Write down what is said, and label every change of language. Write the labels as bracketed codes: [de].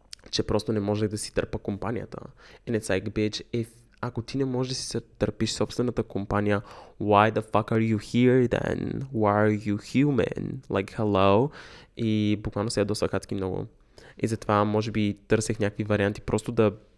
[bg] Че просто не можех да си търпа компанията. [en] And it's like, bitch, [bg] ако ти не можеш да си търпиш собствената компания, [en] why the fuck are you here then? Why are you human? Like, hello? [bg] И буквално се ядосах адски много. И затова, може би, търсех някакви варианти, просто да...